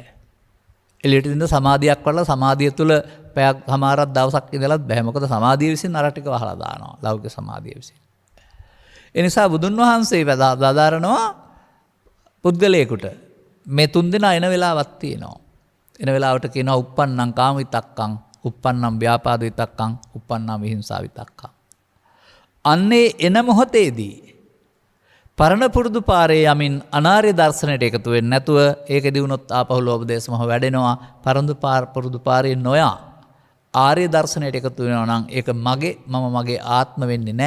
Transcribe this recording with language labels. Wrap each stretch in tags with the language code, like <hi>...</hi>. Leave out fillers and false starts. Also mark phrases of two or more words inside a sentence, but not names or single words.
<si>එළියට ඉඳින්න සමාධියක් වඩලා සමාධිය තුල පැයක් හමාරක් දවසක් ඉඳලත් බෑ. මොකද සමාධිය විසින් අර ටික වහලා දානවා. ලෞකික සමාධිය විසින්. ඒ නිසා බුදුන් වහන්සේ වදාරනවා පුද්ගලයෙකුට මේ තුන් දෙනා එන වෙලාවක් තියෙනවා. එන වෙලාවට කියනවා</si> <pi>uppannam කාම විතක්කං, uppannam ව්‍යාපාද විතක්කං, uppannam විහිංසා විතක්කං.</pi> <si>අන්නේ එන මොහොතේදී පරණ පුරුදු පාරේ යමින් අනාර්ය දර්ශනයට එකතු වෙන්නේ නැතුව ඒකෙදී වුණොත් ආපහු ලෝභ දේශ මොහ වැඩෙනවා. පුරුදු පාරේ නොයා ආර්ය දර්ශනයට එකතු වෙනවා නම් ඒක මම මගේ ආත්ම වෙන්නේ නැහැ.</si>